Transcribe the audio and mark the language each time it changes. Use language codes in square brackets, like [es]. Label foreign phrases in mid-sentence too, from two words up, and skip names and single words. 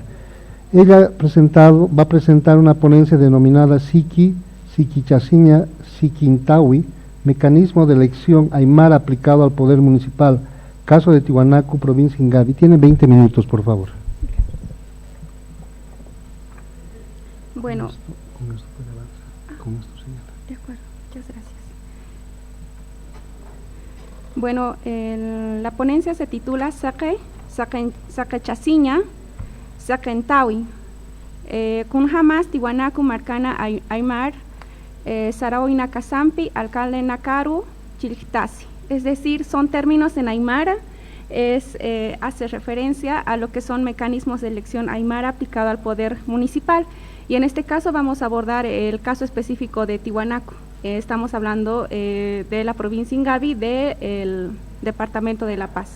[es] Ella va a presentar una ponencia denominada Siquichasiña Siquintawi, Mecanismo de Elección Aymara aplicado al Poder Municipal, caso de Tiwanaku, provincia Ingavi. Tiene 20 minutos, por favor. Bueno, Con esto puede avanzar. Con esto, señora. de acuerdo, muchas gracias. Bueno, la ponencia se titula Saquechasiña Saquentawi, Kunjamas Tiwanaku Marcana Aymar, Sarawi Nakasampi, alcalde Nakaru, Chiltasi. Es decir, son términos en aymara, hace referencia a lo que son mecanismos de elección aymara aplicado al poder municipal. Y en este caso vamos a abordar el caso específico de Tiwanaku. Estamos hablando de la provincia Ingavi, del departamento de La Paz.